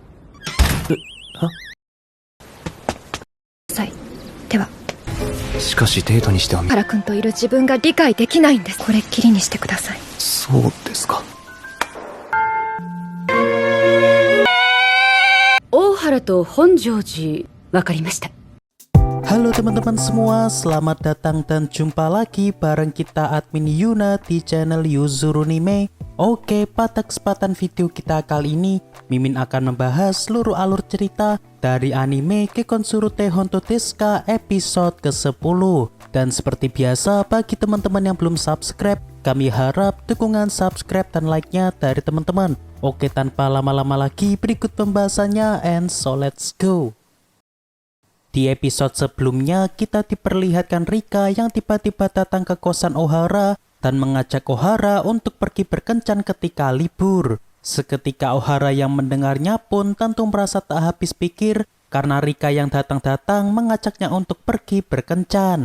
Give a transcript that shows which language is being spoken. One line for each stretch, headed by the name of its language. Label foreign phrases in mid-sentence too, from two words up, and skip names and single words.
Japanese: では。しかしデートにしては原君といる自分が理解できないんです。これっきりにしてください。そうですか。大原と本庄司、わかりました。
Indonesian: Halo teman-teman semua, selamat datang dan jumpa lagi bareng kita admin Yuna di channel Yuzurunime. Oke, pada kesempatan video kita kali ini, Mimin akan membahas seluruh alur cerita dari anime Kekkonsuru Hontou Desu episode ke-10. Dan seperti biasa, bagi teman-teman yang belum subscribe, kami harap dukungan subscribe dan like-nya dari teman-teman. Oke, tanpa lama-lama lagi, berikut pembahasannya,
English: and so let's go.
Indonesian: Di episode sebelumnya, kita diperlihatkan Rika yang tiba-tiba datang ke kosan Ohara dan mengajak Ohara untuk pergi berkencan ketika libur. Seketika Ohara yang mendengarnya pun tentu merasa tak habis pikir karena Rika yang datang-datang mengajaknya untuk pergi berkencan.